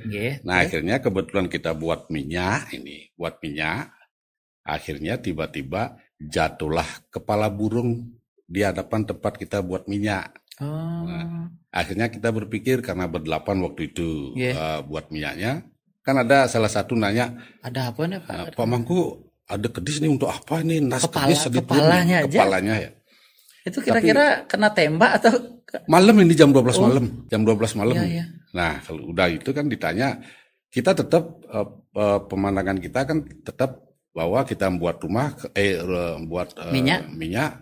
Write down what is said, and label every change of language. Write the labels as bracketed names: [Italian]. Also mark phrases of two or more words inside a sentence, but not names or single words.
[Indonesian] Nah akhirnya kebetulan kita buat minyak. Akhirnya tiba-tiba jatuhlah kepala burung di hadapan tempat kita buat minyak. Nah, akhirnya kita berpikir karena berdelapan waktu itu buat minyaknya, kan ada salah satu nanya, ada apa nih Pak? Pak Mangku ada kedis nih untuk apa nih? Kepalanya ya. Itu kira-kira kena tembak atau? Malam ini jam 12 malam, jam 12 malam. Nah kalau udah itu kan ditanya, kita tetap pemandangan kita kan tetap bahwa kita membuat rumah, buat minyak.